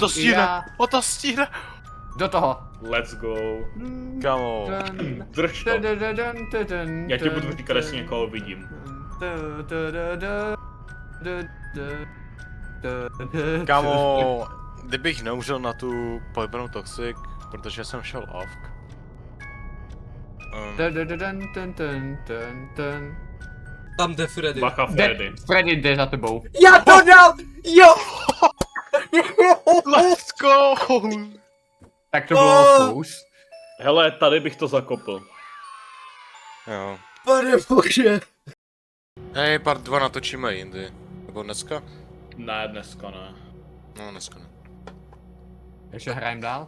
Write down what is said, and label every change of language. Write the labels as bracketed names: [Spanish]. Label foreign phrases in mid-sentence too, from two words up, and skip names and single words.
[Czech] Já- stíhne! On to stíhne! Do toho. [English] Let's go. [Czech] Kamo. Drž to. Já ti budu říkat, jestli někoho vidím. Kamo, kdybych neumřel na tu pojmenou Toxic, protože jsem šel off. Tam jde Freddy. Bacha Freddy. Freddy jde za tebou. Já to dal! Jo! [English] Let's go! [Czech] Tak to bylo fous. Hele, tady bych to zakopl. Jo. Pane bože. Hej, part 2 natočíme jindy. Nebo dneska? Ne, dneska ne. No, dneska ne. Ještě hrajem dál?